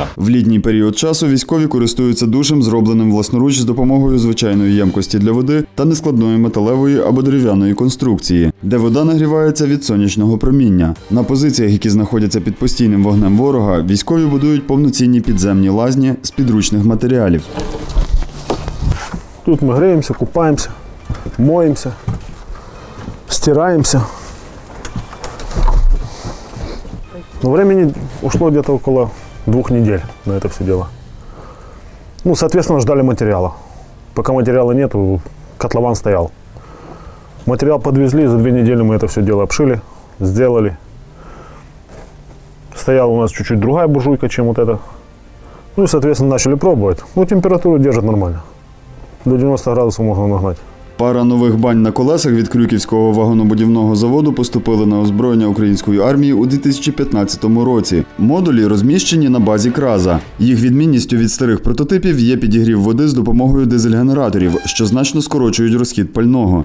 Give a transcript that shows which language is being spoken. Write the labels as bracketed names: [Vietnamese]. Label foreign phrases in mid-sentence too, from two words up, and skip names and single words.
[Ukrainian] В літній період часу військові користуються душем, зробленим власноруч з допомогою звичайної ємкості для води та нескладної металевої або дерев'яної конструкції, де вода нагрівається від сонячного проміння. На позиціях, які знаходяться під постійним вогнем ворога, військові будують повноцінні підземні лазні з підручних матеріалів. Тут ми греємося, купаємося, моємося, стираємося. [Russian] Но времени ушло где-то около 2 недель на это все дело. Ну, соответственно, ждали материала. Пока материала нету, котлован стоял. Материал подвезли, за 2 недели мы это все дело обшили, сделали. Стояла у нас чуть-чуть другая буржуйка, чем вот эта. Ну и, соответственно, начали пробовать. Ну, температуру держит нормально. До 90 градусов можно нагнать. [Ukrainian] Пара нових бань на колесах від Крюківського вагонобудівного заводу поступили на озброєння української армії у 2015 році. Модулі розміщені на базі «Краза». Їх відмінністю від старих прототипів є підігрів води з допомогою дизель-генераторів, що значно скорочують розхід пального.